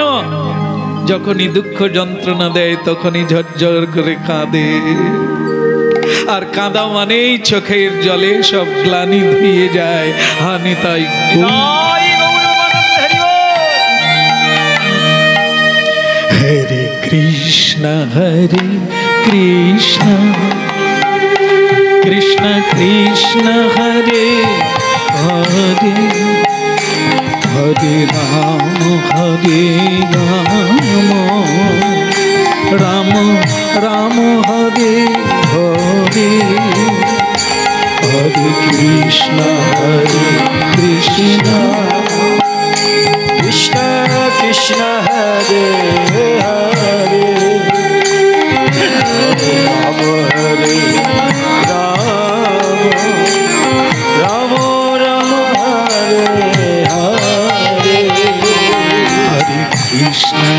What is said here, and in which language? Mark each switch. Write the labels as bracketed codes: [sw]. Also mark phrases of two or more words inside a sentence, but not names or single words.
[bn] যখনই দুঃখ যন্ত্রণা দেয় তখনই ঝরঝর করে কাঁদে, আর কাঁদা মানেই চোখের জলে সব গ্লানি ধুয়ে যায়। হানি তাই হরে কৃষ্ণ হরে কৃষ্ণ, কৃষ্ণ কৃষ্ণ হরে হরে, হরে রাম হরে রাম, রাম রাম হরে হরে, হরে কৃষ্ণ হরে কৃষ্ণ, কৃষ্ণ কৃষ্ণ হরে হরে, রাম হরে রাম, রাম রাম হরে হরে, হরে কৃষ্ণ।